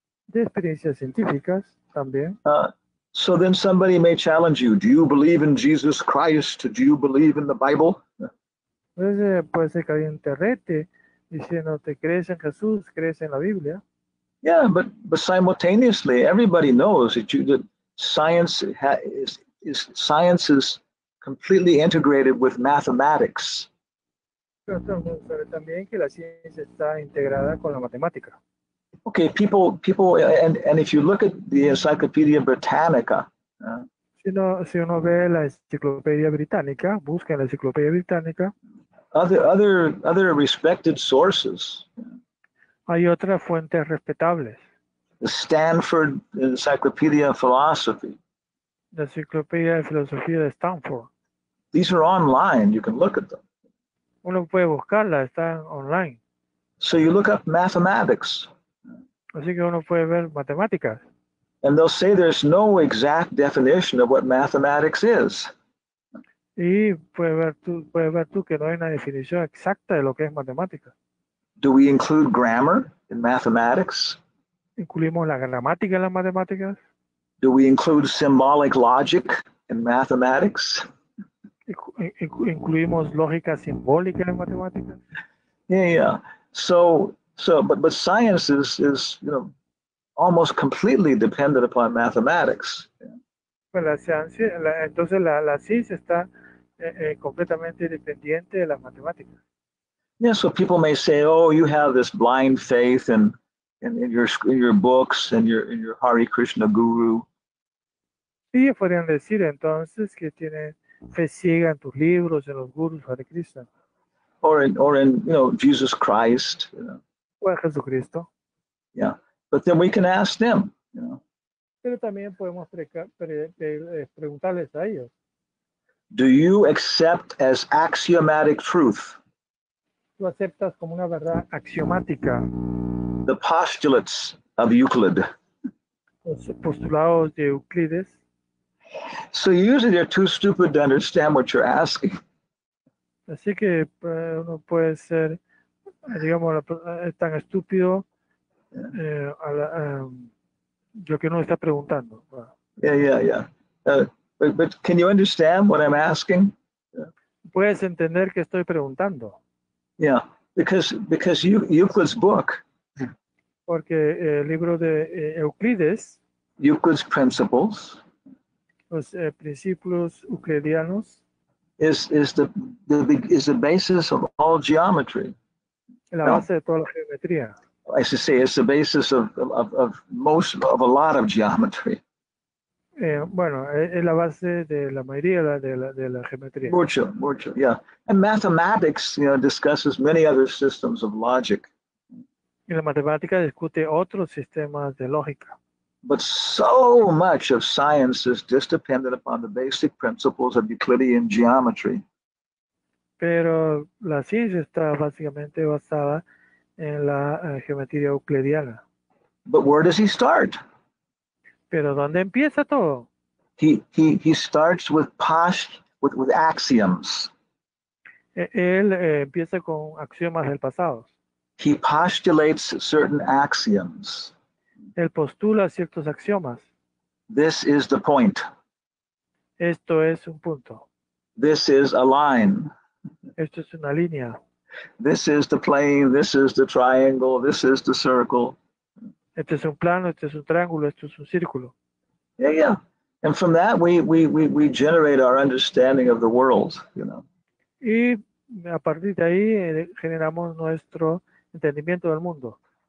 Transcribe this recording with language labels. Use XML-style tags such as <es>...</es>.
<es>de experiencias científicas también.</es> <en>So then somebody may challenge you. Do you believe in Jesus Christ? Do you believe in the Bible?</en> <es>Entonces puede ser que alguien te rete diciendo, ¿te crees en Jesús? ¿Crees en la Biblia?</es> <en>Yeah, but simultaneously, everybody knows that science is completely integrated with mathematics.</en> <es>Pero todo el mundo sabe también que la ciencia está integrada con la matemática.</es> <en>Okay, people, and if you look at the Encyclopedia Britannica,</en> <es>Si uno ve la enciclopedia británica, busca en la enciclopedia británica,</es> <en>other respected sources,</en> <es>hay otras fuentes respetables.</es> <en>the Stanford Encyclopedia of Philosophy.</en> <es>La enciclopedia de filosofía de Stanford.</es> <en>These are online. You can look at them.</en> <es>Uno puede buscarla, están online.</es> <en>So you look up mathematics.</en> <es>Así que uno puede ver matemáticas.</es> <en>And they'll say there's no exact definition of what mathematics is.</en> <es>Y puedes ver tú que no hay una definición exacta de lo que es matemática.</es> <en>Do we include grammar in mathematics?</en> <es>¿Incluimos la gramática en las matemáticas?</es> <en>Do we include symbolic logic in mathematics?</en> <es>¿Incluimos lógica simbólica en las matemáticas?</es> <en>Yeah. But science is almost completely dependent upon mathematics.</en> <es>Pues entonces la ciencia está completamente dependiente de las matemáticas.</es> <en>Yeah, so people may say, "Oh, you have this blind faith in your books and your Hare Krishna guru."</en> <es>Sí, podrían decir entonces que tienen fe ciega en tus libros, en los gurus Hare Krishna.</es> <en>Or in Jesus Christ.</en> <es>O en Jesucristo.</es> <en>Yeah, but then we can ask them.</en> <es>Pero también podemos preguntarles a ellos.</es> <en>Do you accept as axiomatic truth</en> <es>¿Tú aceptas como una verdad axiomática</es> <en>the postulates of Euclid?</en> <es>los postulados de Euclides?</es> <en>So usually they're too stupid to understand what you're asking.</en> <es>Así que uno puede ser, digamos, tan estúpido lo que uno está preguntando.</es> <en>Yeah. But can you understand what I'm asking?</en> <es>Puedes entender que estoy preguntando.</es> <en>Yeah, because Euclid's book,</en> <es>porque el libro de Euclides,</es> <en>Euclid's Principles,</en> <es>los principios euclidianos,</es> <en>is the basis of all geometry.</en> <es>La base de toda la geometría.</es> <en>I should say it's the basis of a lot of geometry.</en> <es>Bueno, es la base de la mayoría de la geometría. Mucho, yeah.</es> <en>And mathematics, discusses many other systems of logic.</en> <es>Y la matemática discute otros sistemas de lógica.</es> <en>But so much of science is just dependent upon the basic principles of Euclidean geometry.</en> <es>Pero la ciencia está básicamente basada en la geometría euclidiana.</es> <en>But where does he start?</en> <es>Pero ¿dónde empieza todo?</es> <en>He starts with axioms.</en> <es>Él empieza con axiomas del pasado.</es> <en>He postulates certain axioms.</en> <es>Él postula ciertos axiomas.</es> <en>This is the point.</en> <es>Esto es un punto.</es> <en>This is a line.</en> <es>Esto es una línea.</es> <en>This is the plane. This is the triangle. This is the circle.</en> <es>Este es un plano, este es un triángulo, esto es un círculo.</es> <en>Yeah. And from that, we generate our understanding of the world,</en> <es>Y a partir de ahí generamos nuestro entendimiento del mundo.</es>